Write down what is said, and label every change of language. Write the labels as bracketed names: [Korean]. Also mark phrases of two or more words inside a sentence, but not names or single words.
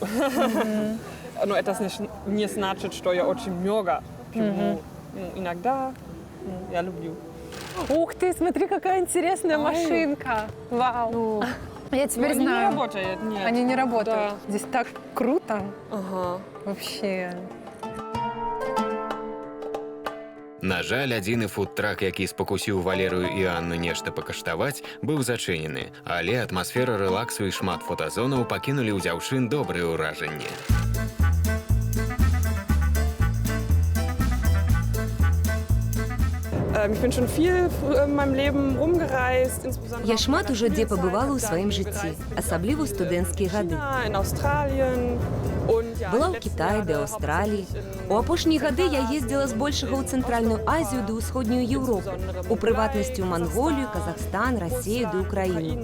[Russian] Но это не значит, что я очень много пью. Иногда я люблю. Ух ты, смотри, какая интересная машинка. Вау. Я теперь Они знаю. не работают, нет. Они не работают. Да. Здесь так круто. Ага. Вообще. [Belarusian] На жаль, адзіны фудтрак, які спакусіў Валерыю і Анну нешта пакаштаваць, быў зачынены, але атмасфера рэлаксу і шмат фотазонаў пакінулі ў дзяўчын добрыя ўражанні. [German] Ich bin schon viel in meinem Leben rumgereist, insbesondere [Belarusian] Я [German] auch [Belarusian] шмат [German] in [Belarusian] уже [German] meiner [Belarusian] дзе пабывала ў [German] Schulzeit, [Belarusian] сваім [German] dann [Belarusian] жыцці, [German] gereist, [Belarusian] асабліва ў студэнцкія гады. [German] China, in Australien und ja, [Belarusian] Была [German] die [Belarusian] ў [German] letzten [Belarusian] Кітаі ды [German] Jahre [Belarusian] Аўстраліі. [German] hauptsächlich [Belarusian] У [German] in [Belarusian] апошнія гады я ездзіла збольшага ў цэнтральную Азію ды ўсходнюю Еўропу, у прыватнасці ў Манголію, Казахстан, Расію ды Украіну.